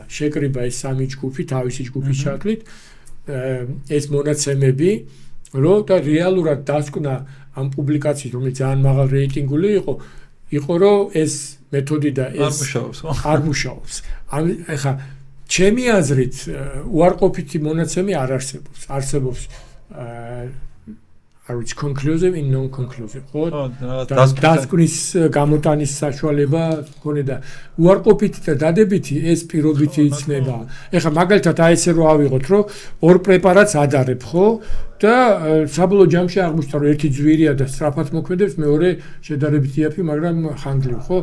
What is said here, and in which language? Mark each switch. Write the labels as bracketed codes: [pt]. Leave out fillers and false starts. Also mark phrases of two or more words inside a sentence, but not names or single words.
[ka] შეკრიბა ეს სამი ჯგუფი, თავისი ჯგუფის ჩათვლით, ეს მონაცემები, რომ და რეალურად დასკვნა ამ პუბლიკაციის, რომელიც ძალიან მაღალ რეიტინგული იყო, რომ ეს მეთოდი და ეს არ მუშაობს. ეხა ჩემი აზრით უარყოფითი მონაცემი არ არსებობს. არსებობს არ ვიცი [en] conclusive and non-conclusive, [ka] ხო? დასკვნის გამოტანის საშუალება მქონე და უარყოფითი და დადებითი ეს პირობითი იცნება. ეხა მაგალითად აი ესე რომ ავიღოთ, რომ ორ პრეპარატს ადარებ, ხო? და საბოლოო ჯამში აღმოჩნდა, რომ ერთი ძვირია და სწრაფად მოქმედებს, მეორე შედარებით იაფი, მაგრამ ხანგრძლივი, ხო?